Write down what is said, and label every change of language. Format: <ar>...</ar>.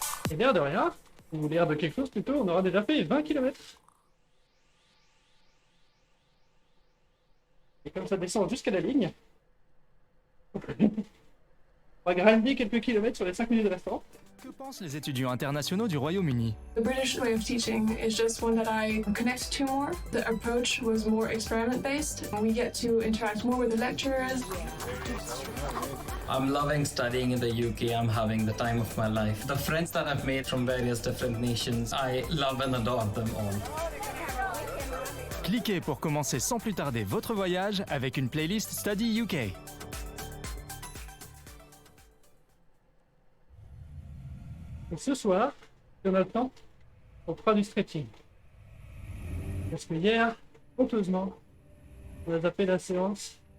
<fr>Et l'air de rien, ou l'air de quelque chose plutôt, on aura déjà fait 20 km. Et comme ça descend jusqu'à la ligne, on va grinder quelques kilomètres sur les 5 minutes restantes. Que pensent les étudiants internationaux du Royaume-Uni?</fr> <en>The British way of teaching is just one that I connect to more. The approach was more experiment-based. We get to interact more with the lecturers. I'm loving studying in the UK. I'm having the time of my life. The friends that I've made from various different nations, I love and adore them all.</en> <fr>Cliquez pour commencer sans plus tarder votre voyage avec une playlist Study UK. Donc ce soir, si on a le temps, on fera du stretching. Parce que hier, honteusement, on a zappé la séance.</fr>